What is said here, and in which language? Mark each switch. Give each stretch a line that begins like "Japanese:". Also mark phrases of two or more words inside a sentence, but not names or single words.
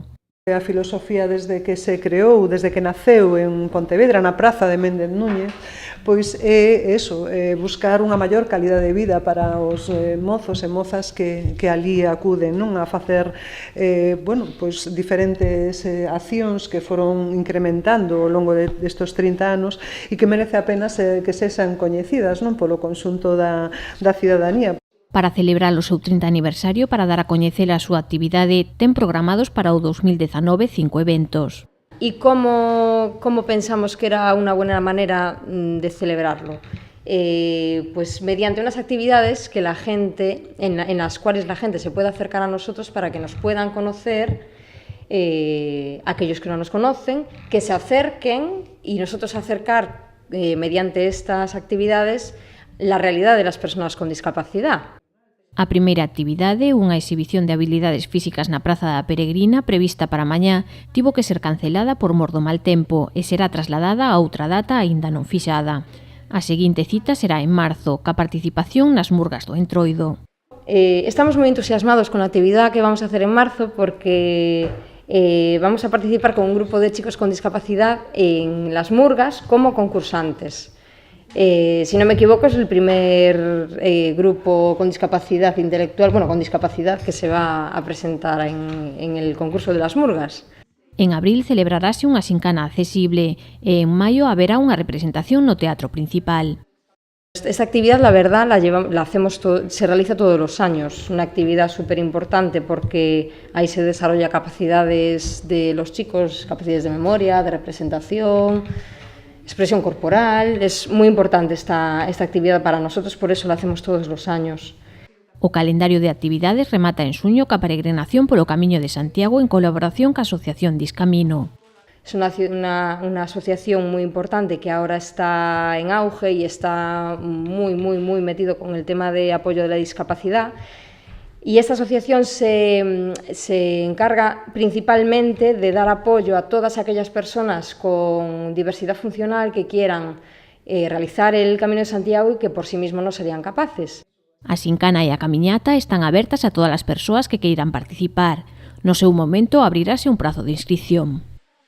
Galician: A filosofía desde que se creou, desde que naceu en Pontevedra, na praza de Méndez Núñez, pois é eso, buscar unha maior calidade de vida para os mozos e mozas que ali acuden, non, a facer pois diferentes accións que foron incrementando ao longo destes 30 anos e que merece a pena que sexan coñecidas, non, polo conxunto da cidadanía. Para celebrar o seu 30 aniversario para dar a coñecer a súa actividade, ten programados para o 2019 5 eventos.
Spanish: ¿Y cómo pensamos que era una buena manera de celebrarlo? Pues mediante unas actividades que la gente, en las cuales la gente se pueda acercar a nosotros para que nos puedan conocer, aquellos que no nos conocen, que se acerquen y nosotros acercar mediante estas actividades la realidad de las personas con discapacidad.
Galician: A primeira actividade, unha exhibición de habilidades físicas na Praza da Peregrina prevista para mañá, tivo que ser cancelada por mor do mal tempo e será trasladada a outra data aínda non fixada. A seguinte cita será en marzo, ca participación nas murgas do Entroido. Estamos moi entusiasmados con a actividade
Spanish: que vamos a hacer en marzo porque vamos a participar con un grupo de chicos con discapacidad en las murgas como concursantes. Si no me equivoco, es el primer grupo con discapacidad intelectual, con discapacidad que se va a presentar en el concurso de las murgas.
Galician: En abril celebrarase unha xincana accesible e en maio haberá unha representación no Teatro Principal.
Spanish: Esta actividad, la verdad, se realiza todos los años, una actividad súper importante porque ahí se desarrolla capacidades de los chicos, capacidades de memoria, de representación, expresión corporal. Es muy importante esta actividad para nosotros, por eso la hacemos todos los años.
Galician: O calendario de actividades remata en xuño ca peregrinación polo Camiño de Santiago en colaboración ca Asociación Discamino.
Spanish: Es una asociación muy importante que ahora está en auge y está muy metido con el tema de apoyo de la discapacidad. Y esta asociación se encarga principalmente de dar apoyo a todas aquellas personas con diversidad funcional que quieran realizar el Camino de Santiago y que por sí mismos no serían capaces.
Galician: A xincana e a camiñata están abertas a todas as persoas que queiran participar. No seu momento abrirase un prazo de inscripción.